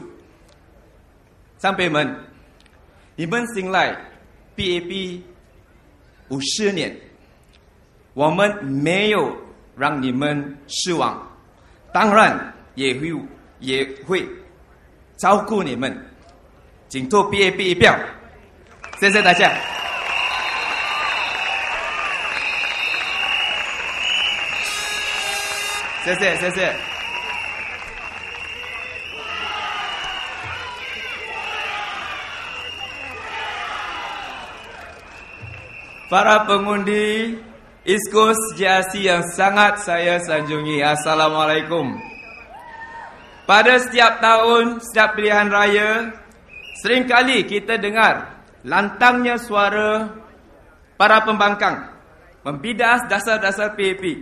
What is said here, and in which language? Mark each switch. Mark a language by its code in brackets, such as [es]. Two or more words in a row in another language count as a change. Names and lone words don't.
[zh] 长辈们，你们信赖 BAP 50年，我们没有让你们失望，当然也会照顾你们，请投 BAP 一票，谢谢大家。 [ms] 谢谢。Para pengundi East Coast JRC yang sangat saya sanjungi, Assalamualaikum. Pada setiap tahun, setiap pilihan raya, seringkali kita dengar lantangnya suara para pembangkang membidas dasar-dasar PAP.